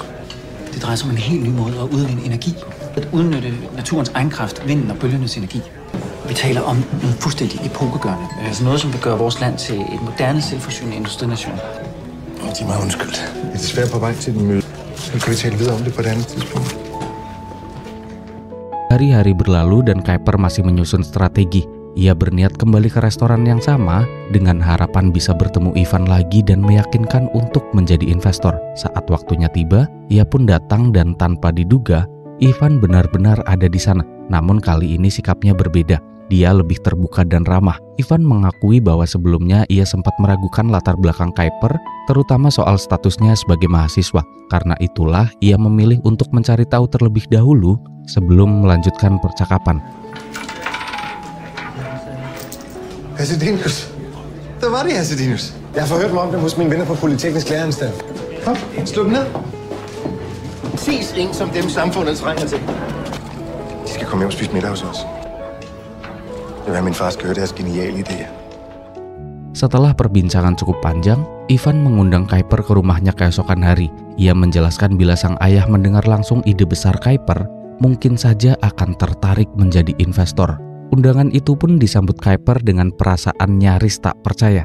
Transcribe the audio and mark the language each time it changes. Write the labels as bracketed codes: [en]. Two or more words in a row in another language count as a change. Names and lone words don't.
[da] Det drejer sig om en helt ny måde at udvinde energi på. At udnytte naturens egen kraft, vinden og bølgernes energi. Vi taler om noget fuldstændig epokegørende. Altså noget, som vil gøre vores land til et moderne, selvforsynende industrination. De er meget undskyldt. Jeg er desværre på vej til den møde. Så kan vi tale videre om det på et andet tidspunkt. [id] Hari-hari berlalu dan Kuiper masih menyusun strategi. Ia berniat kembali ke restoran yang sama dengan harapan bisa bertemu Ivan lagi dan meyakinkan untuk menjadi investor. Saat waktunya tiba, ia pun datang dan tanpa diduga, Ivan benar-benar ada di sana. Namun kali ini sikapnya berbeda. dia lebih terbuka dan ramah. Ivan mengakui bahwa sebelumnya ia sempat meragukan latar belakang Kuiper, terutama soal statusnya sebagai mahasiswa. Karena itulah ia memilih untuk mencari tahu terlebih dahulu sebelum melanjutkan percakapan. [da] Herr Sedenius. Der var det, Herr Sedenius. Jeg har forhørt mig om dem hos mine venner på Polyteknisk Læreanstalt. Kom, slå dem ned. Præcis en som dem samfundet trænger til. De skal komme hjem og spise middag hos os. Det vil have min far skal høre deres geniale idéer. [id] Setelah perbincangan cukup panjang, Ivan mengundang Kuiper ke rumahnya keesokan hari. Ia menjelaskan bila sang ayah mendengar langsung ide besar Kuiper, mungkin saja akan tertarik menjadi investor. Undangan itu pun disambut Kuiper dengan perasaan nyaris tak percaya.